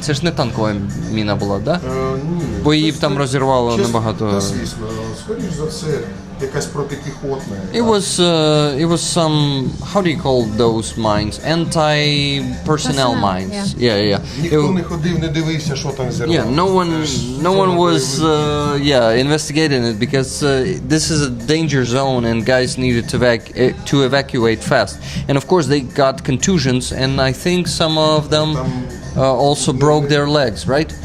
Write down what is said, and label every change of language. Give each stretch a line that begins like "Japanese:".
Ukrainian: Це ж не танкова міна була, да? Ні. Бо її там розірвало набагато. Та, звісно. Скоріш за все, якась протипіхотна.
English: It was some, how do you call those mines? Anti-personnel mines. Yeah.
Ukrainian: Ніхто не ходив, не дивився, що там зірвало.
English: Yeah, no one was investigating it because this is a danger zone and guys needed to evacuate fast. And of course they got contusions and I think some of them also broke their legs, right?